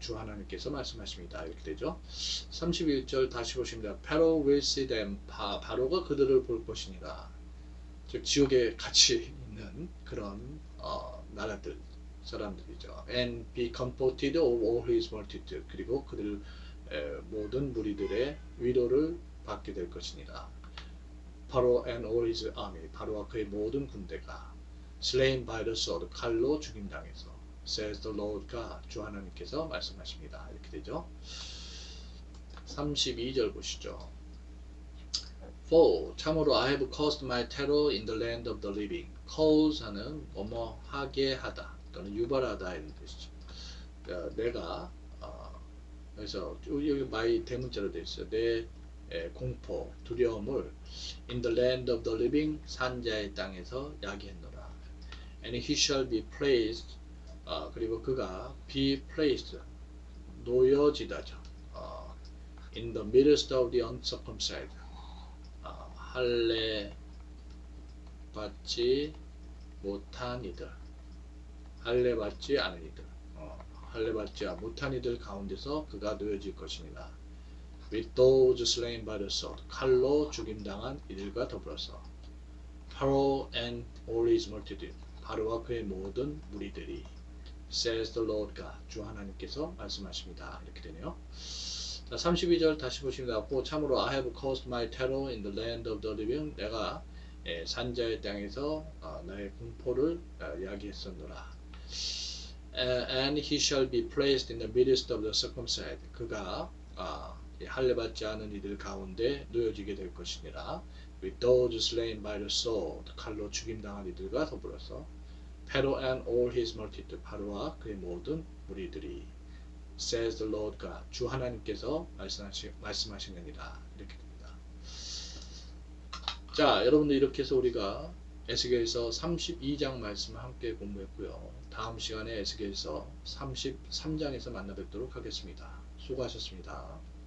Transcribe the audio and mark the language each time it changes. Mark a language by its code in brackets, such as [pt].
[ko] 주 하나님께서 말씀하십니다. 이렇게 되죠. 31절 다시 보십니다. Pharaoh will see them. 바로가 그들을 볼 것이니라. 즉 지옥에 같이 있는 그런 나라들 사람들이죠. [en] And be comforted of all his multitude. [ko] 그리고 그들 모든 무리들의 위로를 받게 될 것이니라. [en] Pharaoh and all his army. [ko] 바로와 그의 모든 군대가 [en] slain by the sword. [ko] 칼로 죽임당해서. [en] Says the Lord God. [ko] 주 하나님께서 말씀하십니다. 이렇게 되죠. 32절 보시죠. [en] For [ko] 참으로 [en] I have caused my terror in the land of the living. [ko] cause 하는 뭐뭐 하게 하다 또는 유발하다 이런 뜻이죠. 내가 그래서 여기 my 대문자로 되어 있어요. 내 공포, 두려움을 [en] in the land of the living [ko] 산자의 땅에서 야기했노라. [en] And he shall be placed [ko] 그리고 그가 [en] be placed [ko] 놓여지다죠. [en] In the midst of the uncircumcised [ko] 할례 받지 못한 이들, 할례 받지 않은 이들, 할례 받지 못한 이들 가운데서 그가 놓여질 것입니다. [en] With those slain by the sword, [ko] 칼로 죽임당한 이들과 더불어서 [en] Pharaoh and all his multitude, [ko] 바로와 그의 모든 무리들이 [en] says the Lord God, [ko] 주 하나님께서 말씀하십니다. 이렇게 되네요. 자, 32절 다시 보시면 나고 참으로 [en] I have caused my terror in the land of the living, [ko] 내가 산자의 땅에서 나의 공포를 야기했었노라. [en] And he shall be placed in the midst of the circumcised, [ko] 그가 할례받지 않은 이들 가운데 놓여지게 될 것이니라. [en] With those slain by the sword, [ko] 칼로 죽임당한 이들과 더불어서 [en] Pharaoh and all his multitude, [ko] 바로와 그의 모든 무리들이 [en] says the Lord God, [ko] 주 하나님께서 말씀하시느니라. 이렇게 됩니다. 자, 여러분들 이렇게 해서 우리가 에스겔서 32장 말씀을 함께 공부했고요. 다음 시간에 에스겔서 33장에서 만나 뵙도록 하겠습니다. 수고하셨습니다.